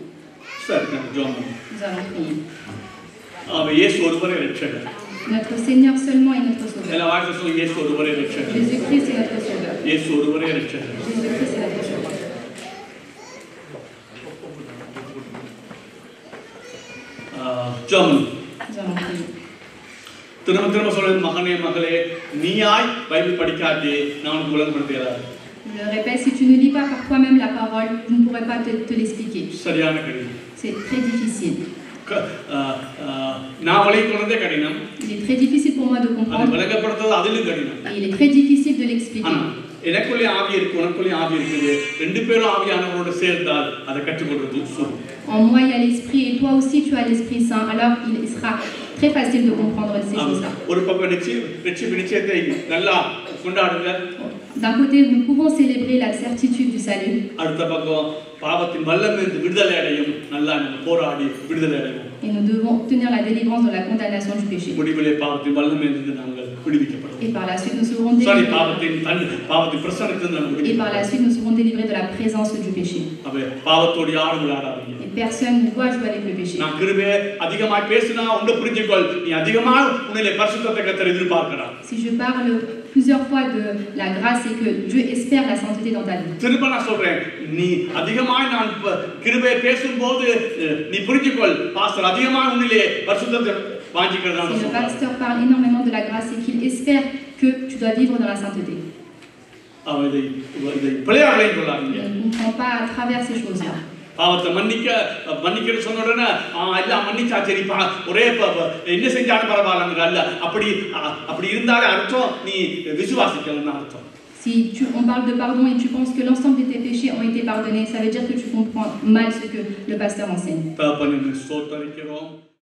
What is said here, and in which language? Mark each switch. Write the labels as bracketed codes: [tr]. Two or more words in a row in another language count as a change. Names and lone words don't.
[fr] Nous allons prier. Notre Seigneur seulement est notre Sauveur. Jésus-Christ est notre Sauveur. Jésus-Christ est notre Sauveur. Nous allons prier. [ta] திரும்ப சொல்றது மகனே மகளே நீயாய் பைபிள் படிக்காதே நான் உனக்கு விளங்கப்படுத்தல. [fr] Je le répète, si tu ne lis pas par toi-même la parole, je ne pourrai pas te l'expliquer. [ta] சரியான கடினம். [fr] C'est très difficile. [ta] நான் வளைக்கிறதே கடினம். [fr] Il est très difficile pour moi de comprendre. [ta] அது விளங்கப்படுத்துறது அதிலும் கடினம். [fr] Et il est très difficile de l'expliquer. [ta] எனக்குள்ளே ஆவி இருக்கு உனக்குள்ளே ஆவி இருக்குது ரெண்டு பேரும் ஆவியானவரோட சேர்ந்தால் அதை கற்றுக்கொள்றது சுலபம். [fr] En moi il y a l'esprit et toi aussi tu as l'Esprit Saint, alors il sera très facile de comprendre ces choses-là. [ta] ஒரு பக்கம் நிச்சயத்தை நல்லா கொண்டாடுங்க. [fr] D'un côté nous pouvons célébrer la certitude du salut. [ta] அடுத்த பக்கம் பாவத்தின் வல்லமையிலிருந்து விடுதலை அடையும் நல்லா போராடி விடுதலை அடைவோம். [fr] Et nous devons obtenir la délivrance de la condamnation du péché. [ta] முடிவிலே பாவத்தின் வல்லமையிலிருந்து நாங்கள் விடுவிக்கப்படுவோம். [fr] Et par la suite, nous serons délivrés. [ta] பாவத்தின் பிரசன்னத்திலிருந்து நாங்கள் [fr] Et par [ta] விடுவிக்கப்படுவோம். [fr] la suite, nous serons délivrés de la présence du péché. [ta] அவே பாவத்தோடு யாரும் விளையாடாதீங்க. [fr] Et personne ne doit jouer avec le péché. [ta] நான் கிருபையை அதிகமாய் பேசினா உன்னை புரிஞ்சுக்கொள், நீ அதிகமாக உன்னிலே பரிசுத்தத்தை கர்த்தர் எதிர்பார்க்கிறார். [fr] Si je parle plusieurs fois de la grâce et que Dieu espère la sainteté dans ta vie. [ta] திரும்ப நான் சொல்றேன், நீ அதிகமாய் நான் கிருபையை பேசும்போது நீ புரிஞ்சுக்கொள், பாஸ்டர் அதிகமாக உன்னிலே பரிசுத்தத்தை வாஞ்சிக்கிறதா [fr] Si le [ta] சொல்றார். [fr] pasteur parle énormément de la grâce, c'est qu'il espère que tu dois vivre dans la sainteté. [ta] அவன் இதை பிள்ளையார்களே கொள்ளாதீங்க. [fr] Ne comprends pas à travers ces choses-là. [ta] பாவத்தை மன்னிக்கன்னு சொன்ன உடனே எல்லாம் மன்னிச்சா சரிப்பா, ஒரே என்ன செஞ்சாலும் பரவாயில்ல அல்ல. அப்படி இருந்தாலே அர்த்தம் நீ விசுவாசிக்கலன்னு அர்த்தம். [fr] Si on parle de pardon et tu penses que l'ensemble de tes péchés ont été pardonnés, ça veut dire que tu comprends mal ce que le pasteur enseigne. [ta] தகப்பனே, ஸ்தோத்திரிக்கிறோம்.